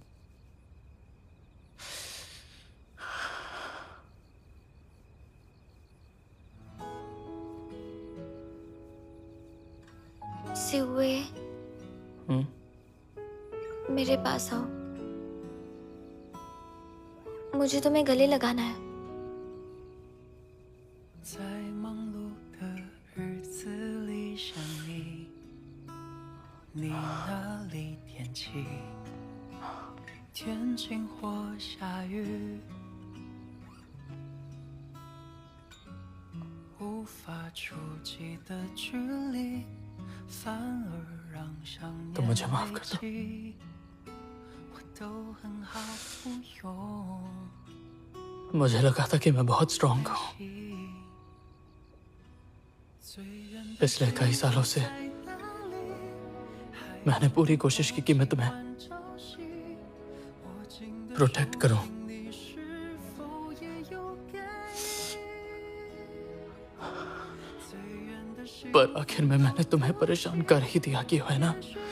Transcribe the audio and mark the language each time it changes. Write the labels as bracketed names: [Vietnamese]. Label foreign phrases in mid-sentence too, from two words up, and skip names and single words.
[Hindi] सिउए, मेरे पास आओ। मुझे तुम्हें गले लगाना है। [Chinese] 在忙碌的日子里想你，你那里天气，天晴或下雨，无法触及的距离，反而让想 [Hindi] तुम मुझे [Chinese] 念 [Hindi] माफ [Chinese] 累 [Hindi] कर दो। [Chinese] 积，我都很好不用。 [Hindi] मुझे लगा था कि मैं बहुत स्ट्रांग हूँ। पिछले कई सालों से मैंने पूरी कोशिश की कि मैं तुम्हें प्रोटेक्ट करूं, पर आखिर में मैंने तुम्हें परेशान कर ही दिया कि है ना।